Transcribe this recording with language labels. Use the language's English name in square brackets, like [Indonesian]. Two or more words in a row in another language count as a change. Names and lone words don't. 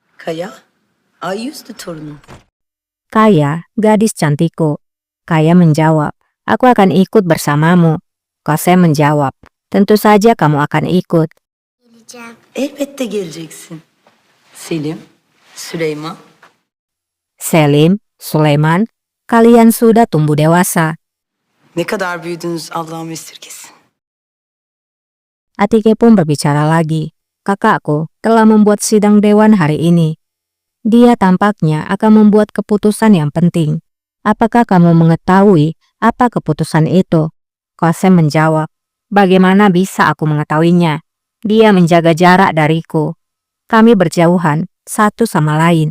[Turkish] Kaya, Ayüzlü torunum. [Indonesian] Kaya, gadis cantikku. Kaya menjawab, aku akan ikut bersamamu. Kosem menjawab, tentu saja kamu akan ikut. [Turkish] Geleceğim. Elbette geleceksin. Selim, Süleyman. Selim, [Indonesian] Sulaiman, kalian sudah tumbuh dewasa. [Turkish] Ne kadar büyüdünüz Allah'ım esirgesin. [Indonesian] Atike pun berbicara lagi. Kakakku telah membuat sidang dewan hari ini. Dia tampaknya akan membuat keputusan yang penting. Apakah kamu mengetahui apa keputusan itu? Kosem menjawab, bagaimana bisa aku mengetahuinya? Dia menjaga jarak dariku. Kami berjauhan satu sama lain.